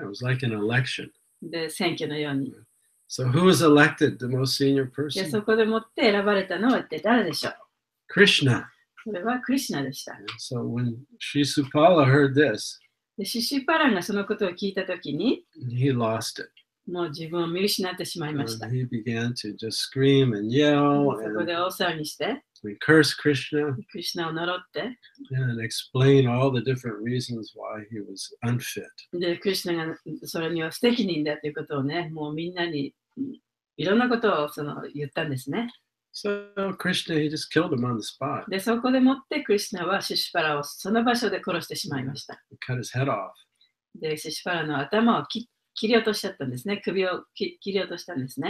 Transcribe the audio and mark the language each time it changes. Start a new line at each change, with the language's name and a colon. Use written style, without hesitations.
English: Yeah, it was like an election.
Japanese: で、選挙のように。
English: So who was elected the most senior で、 person?
Japanese: そこでもって選ばれたのは一体誰でしょう？
English: Krishna.
Japanese: それはクリシュナでした。
English: So when Shisupala heard this,
Japanese: で、シシュパラがそのことを聞いたときに、
English: he lost it.
Japanese: もう自分を見失ってしまいました。
English: And he began to just scream and yell
Japanese: そこで大騒ぎして、
English: and curse Krishna
Japanese: クリシュナを呪って、
English: and explain all the different reasons why he was unfit.
Japanese: で、クリシュナがそれには不適任だということをね、もうみんなにいろんなことを言ったんですね。
English: So Krishna, he just killed him on the spot.
Japanese: で、そこでもってクリシュナはシシュパラをその場所で殺してしまいました。
English: He cut his head off.
Japanese: で、シシュパラの頭を切り落としちゃったんですね。首を切り落としたんですね。